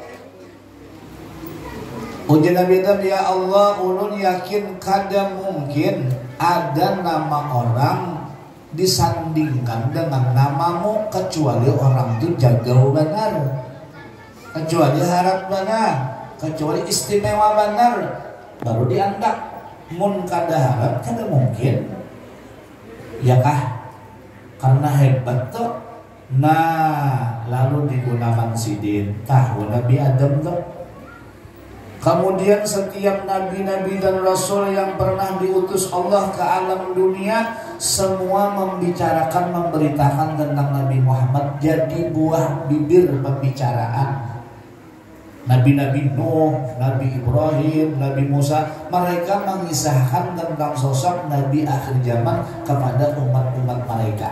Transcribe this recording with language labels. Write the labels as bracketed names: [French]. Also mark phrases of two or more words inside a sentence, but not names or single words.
[Banjar] Ujian Nabi Adam, [Arabic] يا الله, [Banjar] ulun yakin kada mungkin ada nama orang disandingkan dengan namamu kecuali orang itu jaga benar, kecuali harap benar, kecuali istimewa benar, baru dianggap. Mun kada harap kada mungkin, ya kah? Karena hebat tuh. Nah, lalu digunakan sidin tahu Nabi Adam tuh. [Indonesian] Kemudian setiap nabi-nabi dan rasul yang pernah diutus Allah ke alam dunia, semua membicarakan, memberitakan tentang Nabi Muhammad, jadi buah bibir pembicaraan. Nabi-nabi Nuh, Nabi Ibrahim, Nabi Musa, mereka mengisahkan tentang sosok Nabi akhir zaman kepada umat-umat mereka.